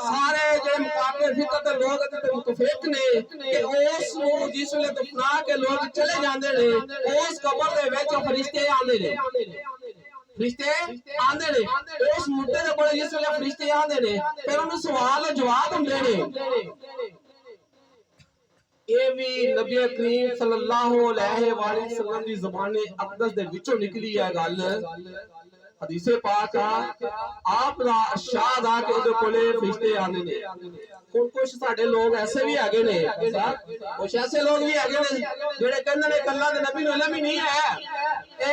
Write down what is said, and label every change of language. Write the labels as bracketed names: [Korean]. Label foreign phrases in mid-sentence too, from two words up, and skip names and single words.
[Punjabi] سارے جیہڑے مقابلے فکر دے لوگ تے متفق نے کہ اس نوں جس ویلے دفنا کے لوگ چلے جاندے نے اس قبر دے وچ فرشتے آندے نے، فرشتے آندے نے اس مردے دے کول جس ویلے فرشتے آندے نے فیر اوہنوں سوال جواب ہوندے نے. یہ بھی نبی کریم [Arabic] صلى الله عليه وسلم [Punjabi] دی زبانے اقدس دے وچوں نکلی ہے گل. حدیثے پاک آپ دا ارشاد آ کہ اوہدے کولے فرشتے آندے نے. کجھ ساڈے لوگ ایسے بھی ہیگے نے، کجھ ایسے لوگ بھی ہیگے نے جیہڑے کہندے نے اللہ دے نبی نوں علم ہی نہیں ہے.